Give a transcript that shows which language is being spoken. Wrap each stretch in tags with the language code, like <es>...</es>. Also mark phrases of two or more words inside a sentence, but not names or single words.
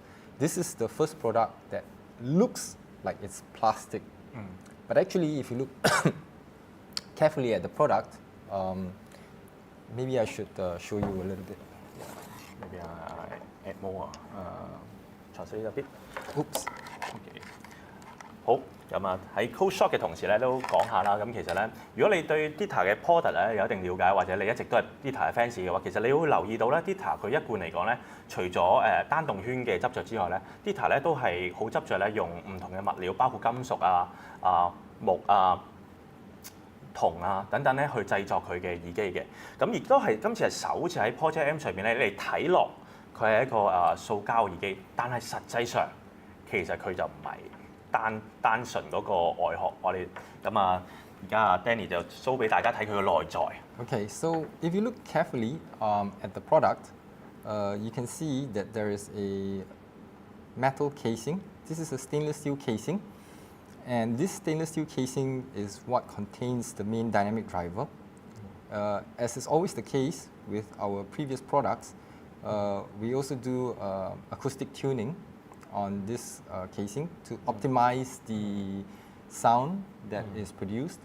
<en>This is the first product that looks like it's plastic, but actually if you look carefully at the product, maybe I should show you a little bit. Maybe I add more, translate a bit. Oops.</en> <yue>Okay. 好，咁喺</yue> <en>code shop</en> <yue>嘅同時咧都講下啦。咁其實咧，如果你對 Dita 嘅 product 咧有一定了解，或者你一直都係 Dita 嘅 fans 嘅話，其實你會留意到咧 Dita 佢一貫嚟講咧，除咗單動圈嘅執着之外咧 ，Dita 咧都係好執着咧用唔同嘅物料，包括金屬木銅等等咧去製作佢嘅耳機嘅。咁亦都係今次係首次喺 Project M 上邊咧，你哋睇落佢係一個塑膠耳機，但係實際上其實佢就唔係。單純嗰個外殼，我哋咁而家Danny 就 show 俾大家睇佢嘅內在。</yue> <en>Okay, so if you look carefully at the product, you can see that there is a metal casing. This is a stainless steel casing, and this stainless steel casing is what contains the main dynamic driver. As is always the case with our previous products, we also do acoustic tuning on this casing to optimize the sound that is produced.</en>